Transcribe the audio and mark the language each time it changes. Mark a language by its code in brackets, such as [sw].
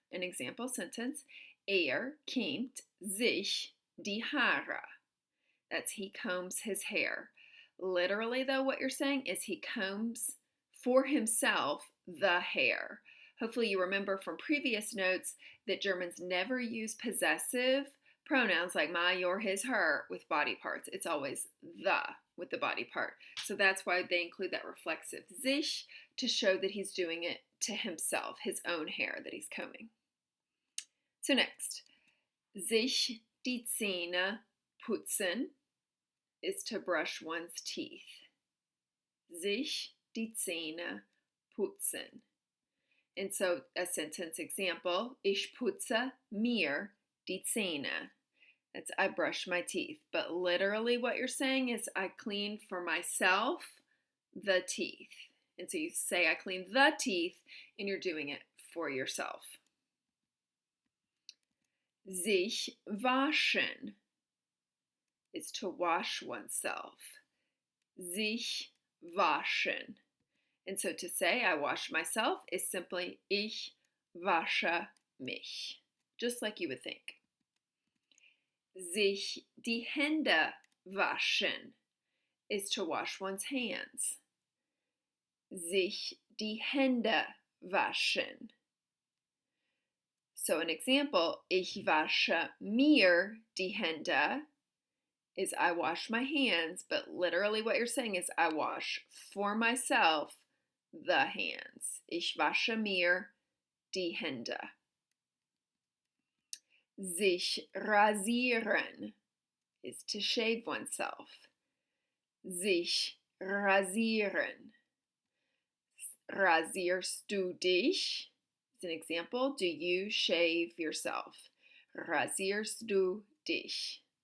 [en] An example sentence, [de] kämmt sich die Haare. [en] That's he combs his hair. Literally though, what you're saying is he combs for himself the hair. Hopefully you remember from previous notes that Germans never use possessive pronouns like my, your, his, her with body parts. It's always the with the body part. So that's why they include that reflexive sich to show that he's doing it to himself, his own hair that he's combing. So next, [de] sich die Zähne putzen [en] is to brush one's teeth. [de] Sich die Zähne putzen. [en] And so a sentence example, [de] ich putze mir die Zähne. [en] That's I brush my teeth. But literally what you're saying is I clean for myself the teeth. And so you say I clean the teeth and you're doing it for yourself. [de] Sich waschen [en] is to wash oneself. [de] Sich waschen. [en] And so to say I wash myself is simply [de] ich wasche mich. [en] Just like you would think. [de] Sich die Hände waschen [en] is to wash one's hands. [de] Sich die Hände waschen. [en] So an example, [de] ich wasche mir die Hände [en] is I wash my hands, but literally what you're saying is I wash for myself the hands. [de] Ich wasche mir die Hände. Sich rasieren [en] is to shave oneself. [de] Sich rasieren. Rasierst du dich? [en] As an example, do you shave yourself? [de] Rasierst du dich?